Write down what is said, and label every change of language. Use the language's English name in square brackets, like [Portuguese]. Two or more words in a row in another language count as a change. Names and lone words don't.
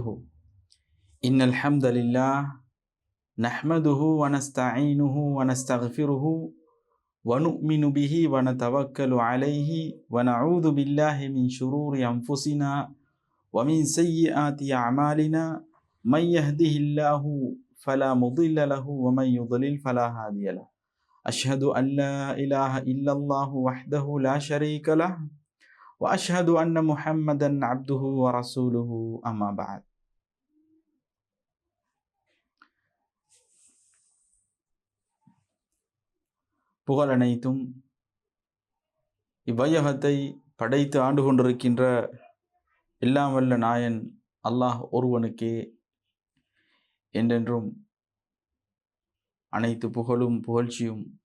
[Arabic] إن الحمد لله نحمده ونستعينه ونستغفره ونؤمن به ونتوكل عليه ونعوذ بالله من شرور أنفسنا ومن سيئات أعمالنا. من يهده الله فلا مضل له ومن يضلل فلا هادي له. أشهد أن لا إله إلا الله وحده لا شريك له وأشهد أن محمدا عبده ورسوله أما بعد. [Tamil] புகழ் அனைத்தும் இவ்வையகத்தை படைத்து ஆண்டு கொண்டிருக்கின்ற எல்லாம் வல்ல நாயன் அல்லாஹ் ஒருவனுக்கே என்றென்றும் அனைத்து புகழும் புகழ்ச்சியும்